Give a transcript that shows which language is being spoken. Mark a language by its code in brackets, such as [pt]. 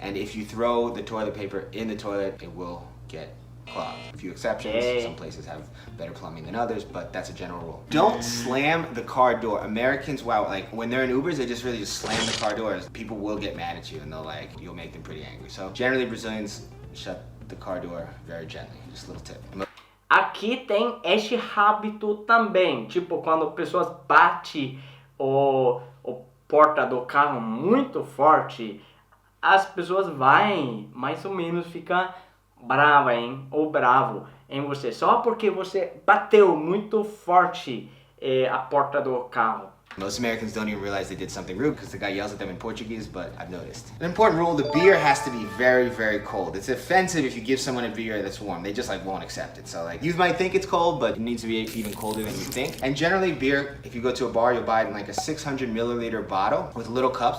[en] And if you throw the toilet paper in the toilet, it will get clogged. A few exceptions. Some places have better plumbing than others, but that's a general rule. Don't slam the car door. Americans, wow, like when they're in Ubers, they just really slam the car doors. People will get mad at you and you'll make them pretty angry. So generally Brazilians shut the car door very gently. Just a little tip. [pt] Aqui tem este hábito também, tipo quando pessoas batem o porta do carro muito forte, as pessoas vão mais ou menos ficar brava, hein? Ou bravo em você, só porque você bateu muito forte a porta do carro. [en] Most Americans don't even realize they did something rude because the guy yells at them in Portuguese, but I've noticed. An important rule, the beer has to be very, very cold. It's offensive if you give someone a beer that's warm. They just won't accept it. So you might think it's cold, but it needs to be even colder than you think. And generally beer, if you go to a bar, you'll buy it in a 600 milliliter bottle with little cups.